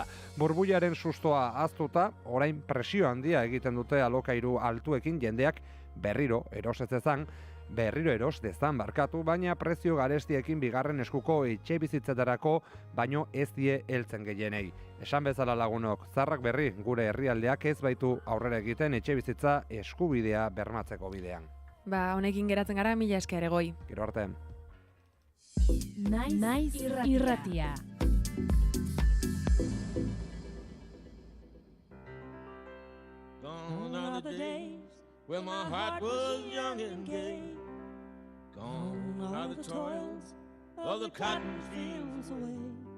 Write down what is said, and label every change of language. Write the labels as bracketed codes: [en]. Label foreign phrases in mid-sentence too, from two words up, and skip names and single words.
[eu] Burbuilaren sustoa ahaztuta, orain presio handia egiten dute alokairu altuekin jendeak berriro eros dezan barkatu, baina prezio garestiekin bigarren eskuko etxebizitzetarako baino ez die heltzen gehienei. Esan bezala lagunok, zarrak berri gure herrialdeak ez baitu aurrera egiten etxebizitza eskubidea bermatzeko bidean. Honekin geratzen gara, mila esker Egoi. Gero arte. Naiz irratia. [en] Gone are the days when my heart was young and gay. Gone are the toils of the cotton fields away.